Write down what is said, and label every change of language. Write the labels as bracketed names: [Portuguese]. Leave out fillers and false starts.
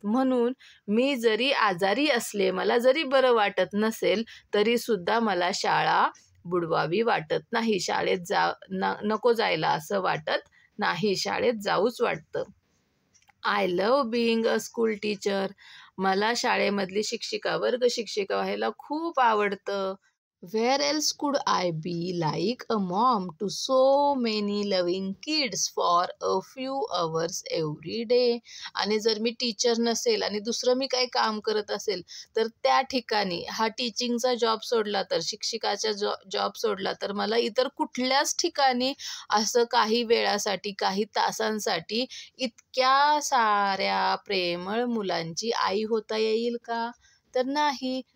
[Marathi] म्हणून मी जरी आजारी असले, मला जरी बरं वाटत नसेल, तरीसुद्धा मला शाळा बुडवावी वाटत नाही. शाळेत नको जायला असं वाटत नाही. शाळेत जाऊच वाटतं. [English] I love being a school teacher. [Marathi] मला शाळेमधली शिक्षिका, वर्ग शिक्षिका व्हायला खूप आवडतं. [English] Where else could I be like a mom to so many loving kids for a few hours every day? [Marathi] आणि जर मी टीचर नसेल आणि दुसरं मी काही काम करत असेल, तर त्या ठिकाणी हा टीचिंगचा जॉब सोडला तर, शिक्षिकाचा जॉब सोडला तर मला इतर कुठल्याच ठिकाणी असं काही वेळासाठी, काही तासांसाठी इतक्या साऱ्या प्रेमळ मुलांची आई होता येईल का? तर नाही.